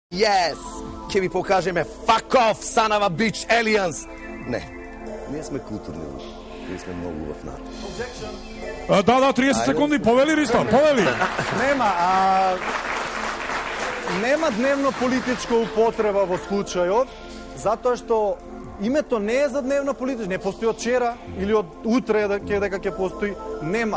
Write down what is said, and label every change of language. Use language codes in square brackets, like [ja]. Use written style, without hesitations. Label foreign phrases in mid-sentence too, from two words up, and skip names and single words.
[en] Yes! [mk] Ќе ви покажеме [en] fuck off, son of a bitch, aliens! [mk] Не, ние сме културни, ние сме многу убав народ. Да, 30 секунди, повели Ристо, повели! Нема дневно политичка употреба во случајот, затоа што името не е за дневна политичка, не постои од вчера или од утре дека ќе постои, нема.